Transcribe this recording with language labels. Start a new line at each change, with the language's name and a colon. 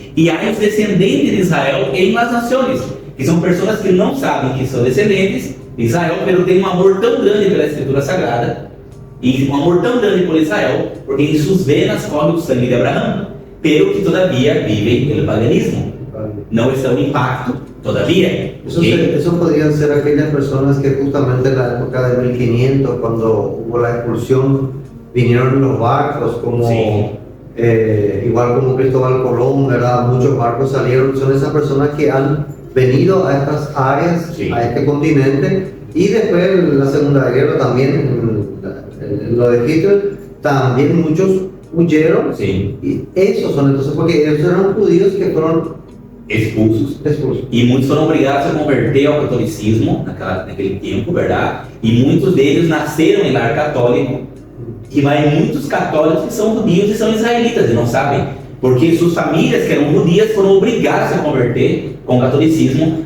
Portuguese: E há os descendentes de Israel em las nações, que são pessoas que não sabem que são descendentes de Israel, mas têm um amor tão grande pela Escritura Sagrada e um amor tão grande por Israel, porque em suas venas corre o sangue de Abraão,
Spanish: pero
Portuguese: que todavia vivem pelo paganismo, não estão em pacto todavía.
Spanish: Eso podrían ser aquellas personas que justamente en la época de 1500, cuando hubo la expulsión, vinieron los barcos, como Sí. igual como Cristóbal Colón, ¿verdad? Muchos barcos salieron, son esas personas que han venido a estas áreas, Sí. a este continente, y después en la Segunda Guerra también, en lo de Hitler, también muchos huyeron, Sí. y esos son entonces, porque ellos eran judíos que fueron Expulsos. expulsos.
Portuguese: E muitos foram obrigados a converter ao catolicismo naquele tempo, verdade? E muitos deles nasceram em lar católico. E vai muitos católicos que são judios e são israelitas e não sabem. Porque suas famílias que eram judias foram obrigadas a se converter com o catolicismo.